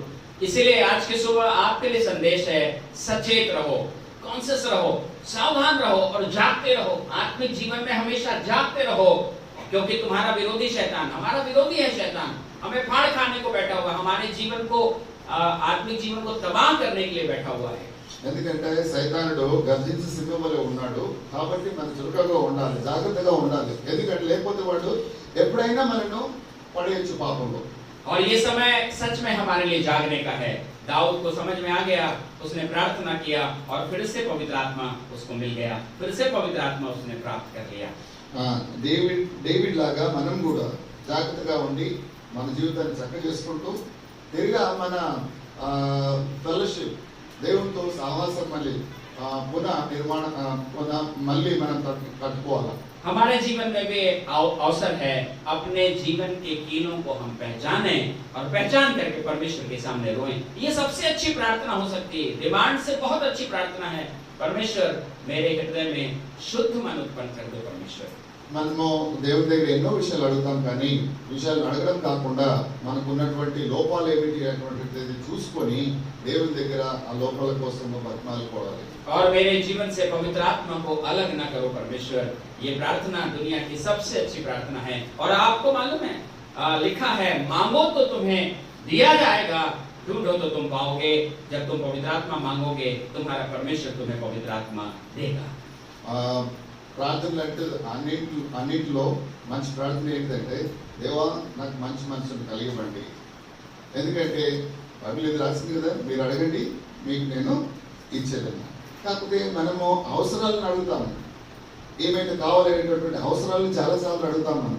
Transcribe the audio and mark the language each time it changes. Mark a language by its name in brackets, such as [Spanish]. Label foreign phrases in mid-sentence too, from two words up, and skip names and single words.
[Hindi] इसीलिए आज की सुबह आपके लिए संदेश है, सचेत रहो, कॉन्शियस रहो, सावधान रहो और जागते रहो। आत्मिक जीवन में हमेशा जागते रहो, क्योंकि तुम्हारा विरोधी शैतान, हमारा विरोधी है शैतान, हमें फाड़ खाने को बैठा हुआ है, हमारे जीवन को आत्मिक जीवन को तबाह करने के लिए बैठा हुआ है। [Telugu] ఎందుకంటే సైతానుడు గర్జించే సింహంలో ఉన్నాడు, కాబట్టి మనం చురుకగా ఉండాలి, జాగ్రత్తగా ఉండాలి. ఎందుకంటే లేకపోతే వాడు ఎప్పుడైనా మనను పడేయచ్చు పాపంలో. [Hindi] और ये समय सच में हमारे लिए जागने का है। दाऊद को समझ में आ गया, उसने प्रार्थना किया और फिर से पवित्र आत्मा उसको मिल गया, फिर से पवित्र आत्मा उसने प्राप्त कर लिया। [Telugu] డేవిడ్ లాగా మనం కూడా జాగ్రత్తగా ఉండి మన జీవితాన్ని చక్కగా చేసుకుంటూ తిరిగా మన ఫెలోషిప్ దేవునితో సహవాసం మళ్ళీ మళ్ళీ మనం కట్టుకోవాలి. [Hindi] हमारे जीवन में भी अवसर है, अपने जीवन के कीलों को हम पहचाने और पहचान करके परमेश्वर के सामने रोएं। ये सबसे अच्छी प्रार्थना हो सकती है, डिमांड से बहुत अच्छी प्रार्थना है, परमेश्वर मेरे हृदय में शुद्ध मन उत्पन्न कर दो। परमेश्वर [Telugu] మనము దేవుని దగ్గర ఎన్నో విషయాలు అడుగుతాం, కానీ విషయాలు అడగడం కాకుండా మనకు ఉన్నటువంటి లోపాలు ఏమిటి అటువంటిది చూసుకొని దేవుని దగ్గర ఆ లోపాల కోసం బతిమాలుకోవాలి. [Hindi] और मेरे जीवन से पवित्र आत्मा को अलग न करो परमेश्वर। ये प्रार्थना दुनिया की सबसे अच्छी प्रार्थना है। और आपको मालूम है, लिखा है, मांगो तो तुम्हें दिया जाएगा, ढूंढो तो तुम पाओगे। जब तुम पवित्र आत्मा मांगोगे, तुम्हारा परमेश्वर तुम्हें पवित्र आत्मा देगा। [Telugu] ప్రార్థనలు అంటే అన్నింటిలో మంచి ప్రార్థన ఏంటంటే, దేవా నాకు మంచి మనసును కలిగివ్వండి, ఎందుకంటే బైబిల్ ఇది రాసింది కదా, మీరు అడగండి మీకు నేను ఇచ్చేదన్నా. కాకపోతే మనము అవసరాలను అడుగుతాము, ఏమైతే కావాలనేటటువంటి అవసరాలను చాలాసార్లు అడుగుతాం మనం.